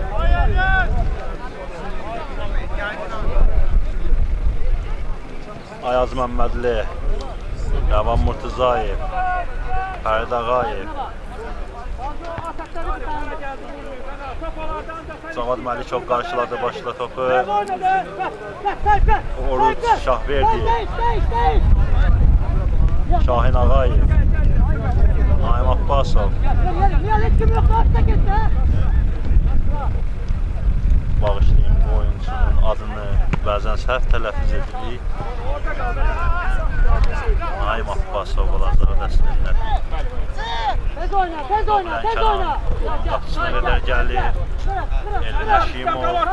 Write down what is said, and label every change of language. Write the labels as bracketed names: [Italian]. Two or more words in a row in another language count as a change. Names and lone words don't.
[Azerbaijani] Ayaz Məmmədli, Rəvan Murtuzayev, Fərid Ağayev. Cavad Məlikov qarşıladı başla topu. Oynadı. Oruç Şahverdiyev. Şahin Ağayev. Naim Abbasov. [Turkish] Niye kim yok lan? Git ha. [Azerbaijani] Bağışlayın bu oyunçunun adını bəzən səhv tələffüz edirik. Naim Abbasov olacaq əslində. Tez oyna, tez oyna, tez oyna. Qapısına qədər gəlir. Elvin Həşimov.